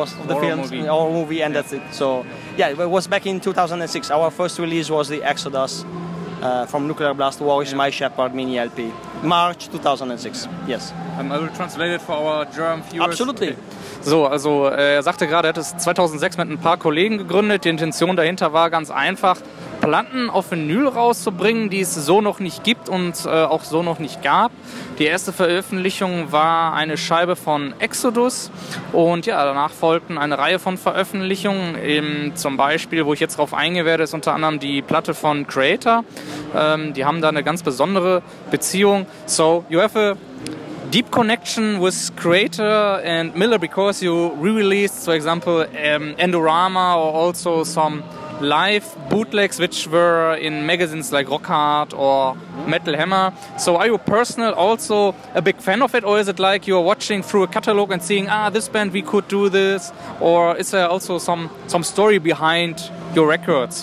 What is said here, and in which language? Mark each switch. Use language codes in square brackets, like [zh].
[en] of the film, our movie, and that's it. So, yeah, it was back in 2006. Our first release was the Exodus from Nuclear Blast War is My Shepherd mini LP, March 2006. Yes. I will translate it for our German viewers. Absolutely. Okay. [de] So, also er sagte gerade, er hat es 2006 mit ein paar Kollegen gegründet. Die Intention dahinter war ganz einfach, Platten auf Vinyl rauszubringen, die es so noch nicht gibt und auch so noch nicht gab. Die erste Veröffentlichung war eine Scheibe von Exodus und ja, danach folgten eine Reihe von Veröffentlichungen. Zum Beispiel, wo ich jetzt drauf eingehen werde, ist unter anderem die Platte von Creator. Die haben da eine ganz besondere Beziehung. [en] So, you have a deep connection with Creator and Miller because you re-released, for example, Endorama or also some live bootlegs which were in magazines like Rock Hard or Metal Hammer. So are you personally also a big fan of it, or is it like you're watching through a catalog and seeing, this band, we could do this, or is there also some story behind your records?